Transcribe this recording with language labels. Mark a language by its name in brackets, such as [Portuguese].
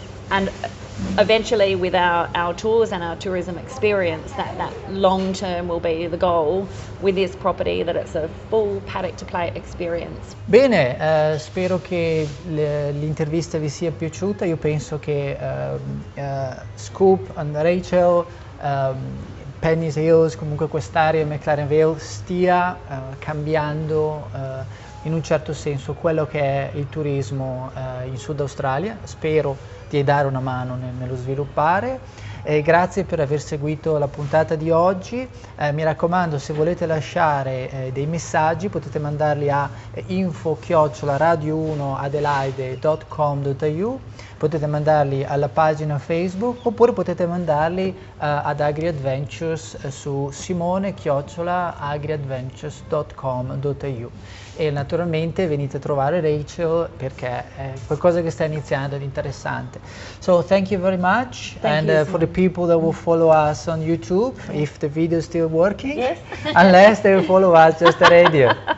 [English] And eventually with our tours and our tourism experience, that long term will be the goal with this property, that it's a full paddock to plate experience. [Italian] Bene, spero che l'intervista vi sia piaciuta. Io penso che Scoop and Rachel, Penny's Hills, comunque quest'area McLaren Vale stia cambiando in un certo senso quello che è il turismo in Sud Australia. Spero di dare una mano nello sviluppare. Grazie per aver seguito la puntata di oggi. Mi raccomando, se volete lasciare dei messaggi potete mandarli a info@radio1adelaide.com.au, potete mandarli alla pagina Facebook, oppure potete mandarli ad AgriAdventures su simone@agriadventures.com.au. E naturalmente venite a trovare Rachel, perché è qualcosa che sta iniziando ed interessante. [English] So thank you very much. And for the people that will follow us on YouTube, if the video is still working, unless they will follow us just the radio.